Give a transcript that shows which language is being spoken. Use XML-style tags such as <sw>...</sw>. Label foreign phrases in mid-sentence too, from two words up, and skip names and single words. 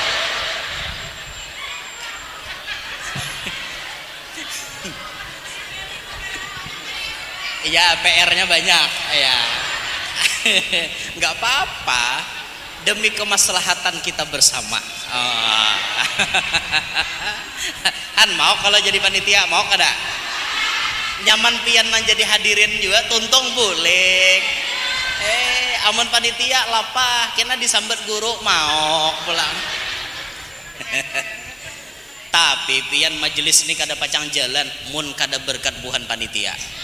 <id>Iya PR-nya banyak ya. Nggak apa-apa demi kemaslahatan kita bersama. Oh.</id> <bjn>Han mau kalau jadi panitia mau kada? Nyaman pian menjadi hadirin juga tuntung boleh. Amun panitia lapah kena disambet guru mau pulang. Tapi pian majelis ini kada pacang jalan mun kada berkat buhan panitia.</bjn>